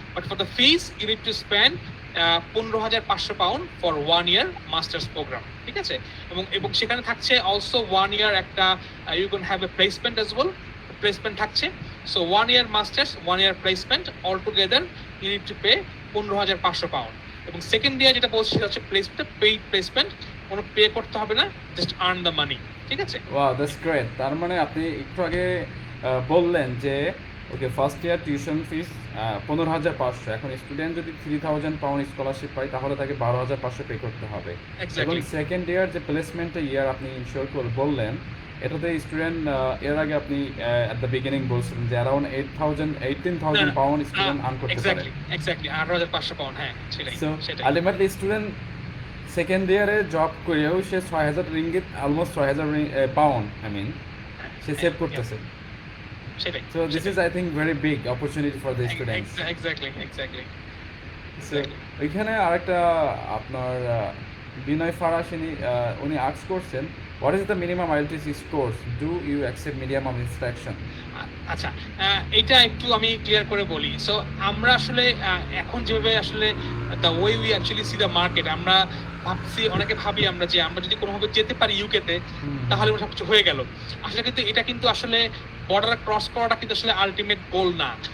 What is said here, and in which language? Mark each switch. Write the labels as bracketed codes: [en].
[en] But for the fees, you need to spend 15,500 pound for 1 year masters programme, [bn] ঠিক আছে? এবং সেখানে থাকছে [en] Also 1 year একটা you can have a placement as well. [bn] Placement থাকছে। So [en] 1 year masters, 1 year placement, all together you need to pay 15,500 pound. [bn] এবং second year যেটা বলছি সেটা হচ্ছে প্লেসমেন্ট, পেইড প্লেসমেন্ট, কোনো পে করতে হবে না, [en] just earn the money, [bn] ঠিক আছে? [en] Wow, that's great. [bn] তার মানে আপনি একটু আগে বললেন যে okay first year tuition fees 15,500, এখন স্টুডেন্ট যদি 3,000 পাউন্ড স্কলারশিপ পায় তাহলে তাকে 12,500 পে করতে হবে। এবং সেকেন্ড ইয়ার যে প্লেসমেন্টের ইয়ার আপনি ইনশিওর করে বললেন, এটাতে স্টুডেন্ট এর আগে আপনি এট দ্য বিগিনিং বলছিলেন যে অ্যারাউন্ড 18,000 পাউন্ড স্টুডেন্ট আর্ন করতে পারে। এক্স্যাক্টলি 18,500 পাউন্ড, হ্যাঁ সেটাই। সো আলটিমেটলি স্টুডেন্ট সেকেন্ড ইয়ারে জব করেও সে 6,000 ringgit, almost 6,000 pound I mean say save করতেছে। সেটাই। [en] So this is, I think, very big opportunity for the students. Exactly. [bn] So এখানে আরেকটা আপনার বিনয় ফারাসিনী উনি আস্ক করছেন, [en] what is the minimum IELTS scores? Do you accept medium of instruction? [bn] আচ্ছা, এটা একটু আমি ক্লিয়ার করে বলি। সো আমরা আসলে এখন যেভাবে আসলে [en] the way we actually see the market, [bn] আমরা ভাবছি, অনেকে ভাবি আমরা যে আমরা যদি কোনোভাবে যেতে পারি ইউকেতে তাহলে সবকিছু হয়ে গেল। আসলে কিন্তু এটা কিন্তু আসলে বর্ডার ক্রস করাটা কিন্তু আসলে আলটিমেট গোল না।